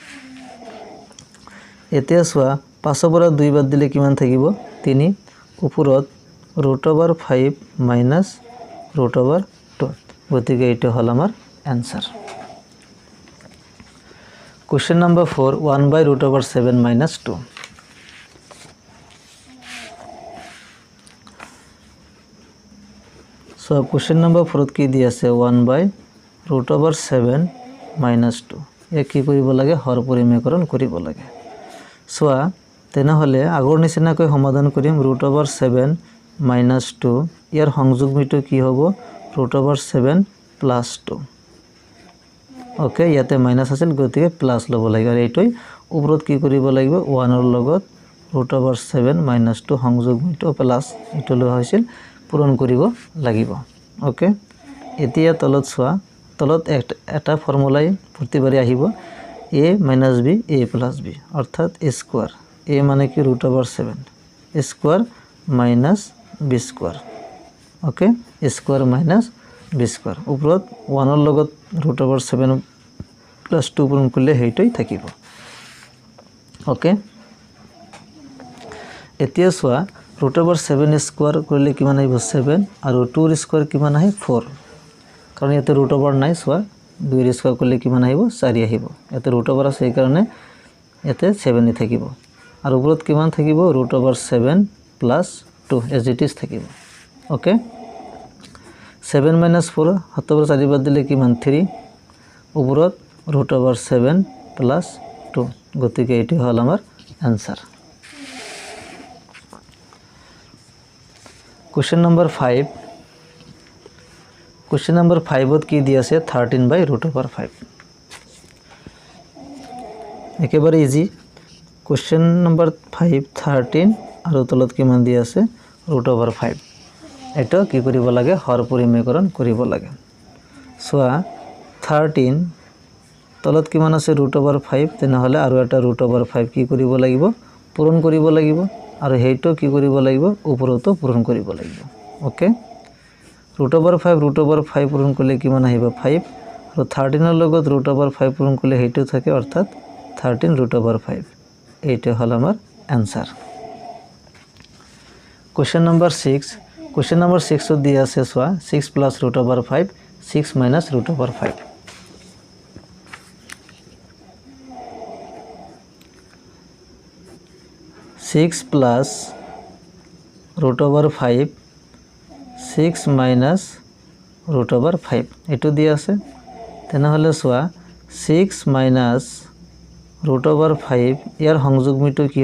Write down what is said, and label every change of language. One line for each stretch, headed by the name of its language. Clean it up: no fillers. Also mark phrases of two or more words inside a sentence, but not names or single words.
Assamese: এতিয়া সোৱা 5 পৰা 2 বাদ দিলে কিমান থাকিব 3 ওপৰত √5 মাইনাস √2 গতিকে এইটো হল আমাৰ
English: answer question number 4 1/√7 minus 2 so question number 4
Assamese: কি দি আছে 1/√7 minus 2 এক কি কৰিব লাগে হৰ পৰিমেয়কৰণ কৰিব লাগে সোৱা তেনেহলে আগৰ নিচিনাকৈ সমাধান কৰিম √7 minus 2 ইয়াৰ সংযোগমিটো কি হ'ব √7 plus 2 ওকে ইয়াতে মাইনাস আছিল গতিকে প্লাস ল'ব লাগে আৰু এইটোই ওপৰত কি কৰিব লাগিব 1 ৰ লগত √7 minus 2 সংযোগমিটো প্লাস এটো লোৱা হৈছিল পূৰণ কৰিব লাগিব ওকে এতিয়া তলত সোৱা তলত এটা ফৰ্মুলাই প্ৰতিবাৰে আহিব a - b a + b অৰ্থাৎ a স্কয়ার a মানে কি √7
English: square minus b square
Assamese: ওকে
English: square minus b square
Assamese: ওপৰত 1 ৰ লগত √7 + 2 পূৰণ কৰিলে হেইটোই থাকিব ওকে এতিয়া সোৱা √7 স্কয়ার কৰিলে কিমান আহিব 7 আৰু 2 ৰ স্কয়ার কিমান আহে 4 কাৰণ ইয়াতে √, নাই সোৱা 2 ৰ স্কয়ার কৰিলে কিমান আহিব 4 আহিব ইয়াতে √, আছে এই কাৰণে ইয়াতে 7 ই থাকিব আৰু ওপৰত কিমান থাকিব √7 + 2
English: as it is
Assamese: থাকিব ওকে 7 - 4 7 পৰা 4 বাদ দিলে কিমান 3 ওপৰত √7 + 2 গতিকে এটি হল আমাৰ आंसर
English: question number 5 question number 5
Assamese: ত কি দি আছে 13/√5 একেবাৰে
English: easy question
Assamese: नंबर 5 13 আৰু তলত কিমান দি আছে √5 এটা কি কৰিব লাগে হৰ পৰিমেয়কৰণ কৰিব লাগে সোৱা 13 তলত কিমান আছে √5 তেনেহলে আৰু এটা √5 কি কৰিব লাগিব পূৰণ কৰিব লাগিব আৰু হেইটো কি কৰিব লাগিব ওপৰতো পূৰণ কৰিব লাগিব ওকে √5 পূৰণ কৰিলে কিমান আহিব 5 আৰু 13 ৰ লগত √5 পূৰণ কৰিলে হেইটো থাকে অৰ্থাৎ 13√5 এইটো হল আমাৰ
English: answer question number 6 question number 6
Assamese: ত দি আছে সোৱা 6 + √5 6 - √5 6 plus √5 6 minus √5 এটো দি আছে তেনেহলে সোৱা 6 minus √5 ইয়াৰ সংযোগমিটো কি